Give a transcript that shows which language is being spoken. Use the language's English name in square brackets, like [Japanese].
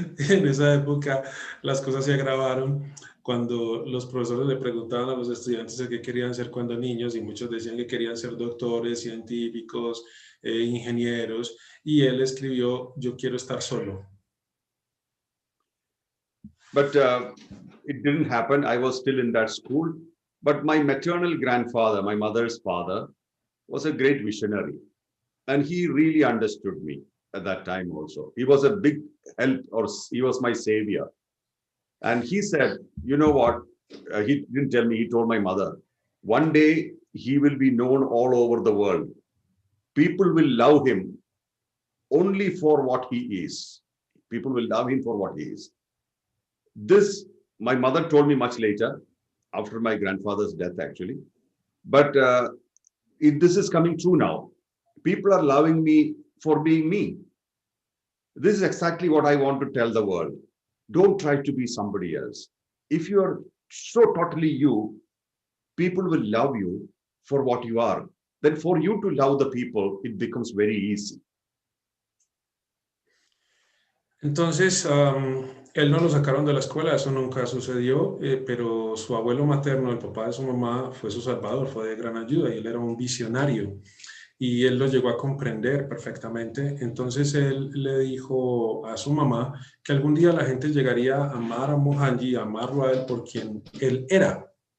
[Spanish] En esa época las cosas se agravaron cuando los profesores le preguntaban a los estudiantes qué querían ser cuando niños, y muchos decían que querían ser doctores, científicos, ingenieros, y él escribió, yo quiero estar solo. [English] But it didn't happen. I was still in that school. But my maternal grandfather, my mother's father, was a great visionary. And he really understood me at that time also. He was a big help, or he was my savior. And he said, you know what? He didn't tell me, he told my mother, one day he will be known all over the world. People will love him only for what he is. People will love him for what he is. This, my mother told me much later, after my grandfather's death, actually. But this is coming true now. People are loving me for being me. This is exactly what I want to tell the world. Don't try to be somebody else. If you are so totally you, people will love you for what you are. Then for you to love the people, it becomes very easy. [Spanish] Entonces, Él no lo sacaron de la escuela, eso nunca sucedió, pero su abuelo materno, el papá de su mamá, fue su salvador, fue de gran ayuda y él era un visionario y él lo llegó a comprender perfectamente. Entonces él le dijo a su mamá que algún día la gente llegaría a amar a Mohanji, a amarlo a él por quien él era.